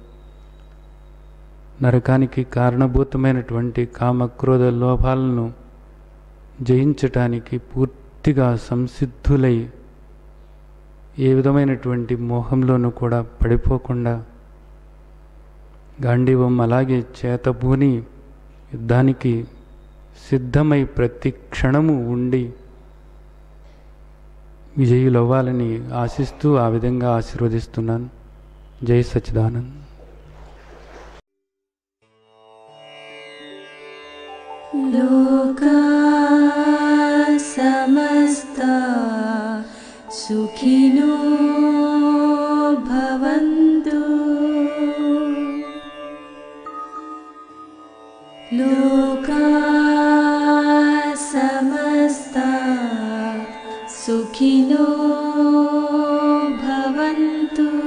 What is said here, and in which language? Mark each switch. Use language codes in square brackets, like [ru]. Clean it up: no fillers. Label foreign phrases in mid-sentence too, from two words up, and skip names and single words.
[te] నరకానికి కారణభూతమైనటువంటి కామక్రోధ లోభాలను జయించటానికి పూర్తిగా సంసిద్ధులై, ఏ విధమైనటువంటి మోహంలోనూ కూడా పడిపోకుండా గాంధీవం అలాగే చేతబూని యుద్ధానికి సిద్ధమై ప్రతి క్షణము ఉండి విజయులవ్వాలని ఆశిస్తూ ఆ విధంగా ఆశీర్వదిస్తున్నాను. జై సచ్చిదానంద్. [sa] లోకా సమస్తా సుఖినో భవంతు. లోకా సమస్తా సుఖినో భవంతు.